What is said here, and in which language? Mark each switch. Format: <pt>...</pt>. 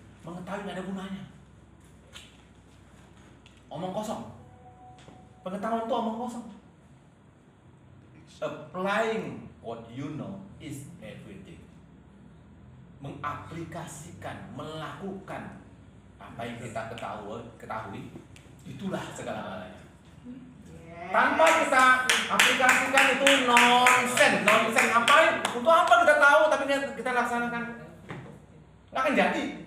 <id>Mengetahui nggak ada gunanya. Omong kosong. Pengetahuan itu omong kosong.</id> <en>Applying what you know is everything.</en> <id>Mengaplikasikan, melakukan apa yang kita ketahui, itulah segala-galanya. Tanpa kita aplikasikan itu nonsen. Ngapain? Untuk apa kita tahu tapi kita laksanakan? Nggak akan jadi.</id>